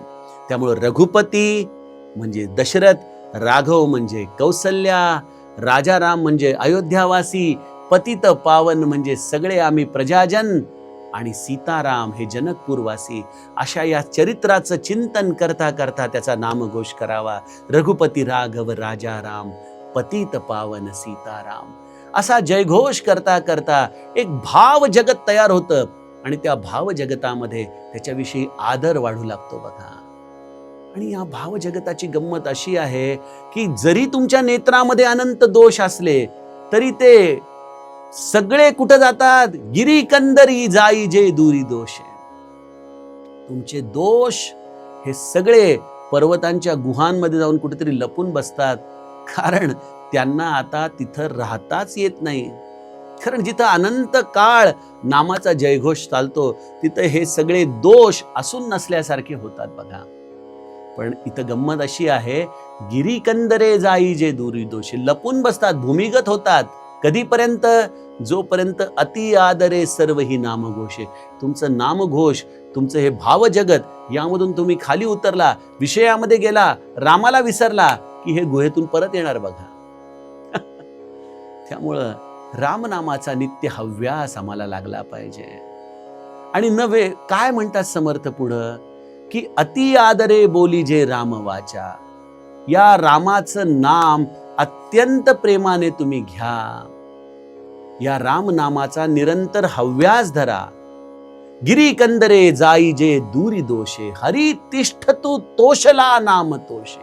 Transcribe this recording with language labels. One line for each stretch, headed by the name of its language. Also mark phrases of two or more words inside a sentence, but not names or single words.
Marathi: त्यामुळं रघुपती म्हणजे दशरथ, राघव म्हणजे कौसल्या, राजाराम म्हणजे अयोध्यावासी, पतित पावन म्हणजे सगळे आम्ही प्रजाजन, आणि सीताराम हे जनकपूरवासी. अशा या चरित्राचं चिंतन करता करता त्याचा नामघोष करावा. रघुपती राघव राजा राम पतित पावन सीताराम. असा जयघोष करता करता एक भाव जगत तयार होतं आणि त्या भाव जगतामध्ये त्याच्याविषयी आदर वाढू लागतो. बघा, आणि या भाव जगताची गंमत अशी आहे की जरी तुमच्या नेत्रामध्ये अनंत दोष असले तरी ते सगळे कुठं जातात? गिरी कंदरी जाई जे दूरी दोष. तुमचे दोष हे सगळे पर्वतांच्या गुहांमध्ये जाऊन कुठेतरी लपून बसतात, कारण त्यांना आता तिथं राहताच येत नाही. कारण जिथं अनंत काळ नामाचा जयघोष चालतो तिथं हे सगळे दोष असून नसल्यासारखे होतात. बघा, पण इथं गंमत अशी आहे, गिरी कंदरे जाई जे दूरी दोष, लपून बसतात, भूमिगत होतात. कधीपर्यंत? जोपर्यंत अति आदरे सर्व ही नामघोषे. तुमचं नामघोष, तुमचं हे भावजगत, यामधून तुम्ही खाली उतरला, विषयामध्ये गेला, रामाला विसरला की हे गुहेतून परत येणार. बघा, त्यामुळं रामनामाचा नित्य हव्यास आम्हाला लागला पाहिजे. आणि नव्हे काय म्हणतात समर्थ पुढं की अति आदरे बोली जे राम वाचा. या रामाचं नाम अत्यंत प्रेमाने तुम्ही घ्या. या राम नामाचा निरंतर हव्यास धरा. गिरी कंदरे जाई जे दूरी दोषे, हरी तिष्ठतु तोषला नाम तोषे.